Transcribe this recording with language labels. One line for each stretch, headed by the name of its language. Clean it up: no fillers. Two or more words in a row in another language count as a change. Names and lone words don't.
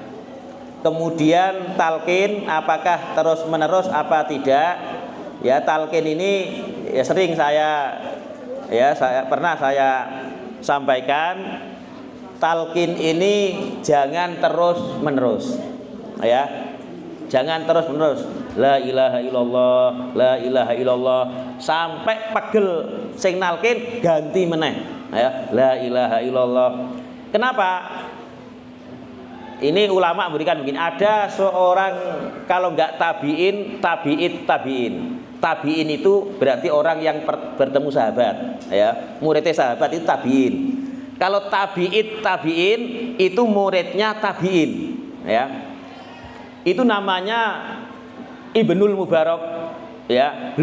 Indonesian: Kemudian talqin apakah terus menerus apa tidak? Ya, talqin ini ya sering pernah saya sampaikan, talqin ini jangan terus menerus ya, jangan terus menerus
Arabic: لا إله إلا الله، لا إله إلا الله
Indonesian: sampai pegel
Javanese: sing nalkin ganti meneh
Indonesian: ya,
Arabic: لا إله إلا الله.
Indonesian: Kenapa? Ini ulama berikan begini, ada seorang kalau nggak tabiin, tabiin itu berarti orang yang bertemu sahabat ya, muridnya sahabat itu tabiin. Kalau tabiin itu muridnya tabiin ya, itu namanya Ibnul Mubarak ya.